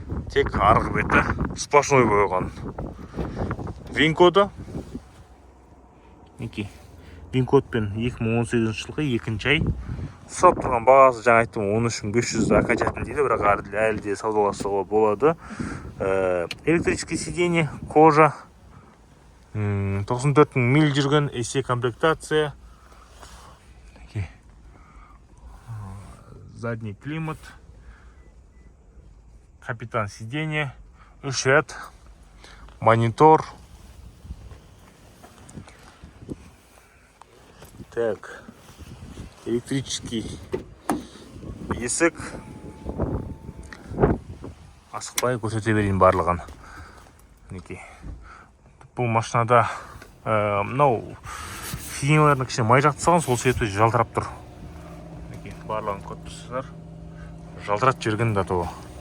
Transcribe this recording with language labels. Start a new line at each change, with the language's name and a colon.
Kazakh: Тек арғы беті сплошной боялған. Винкоды Винкодпен 2018 жылғы 2-ші ай. Сұрап тұрған бағасы жаңа айттым 13.500 окончательно дейді, бірақ әлі де саудаласуға болады.
Russian: Электрический сиденье, кожа, 94.000 миль жүрген SE комплектация. Задний климат, капитан сиденья, 3 ряд, монитор. Так, электрический есік.
Kazakh: Асықпай көрсете берейін барлығын. Бұл машинада мынау сиденьяларына кішкене май жақты салған, сол себепті жалтырап тұр. Барлығын көріп тұрсыздар. Жалтырап жүрген да тоғы.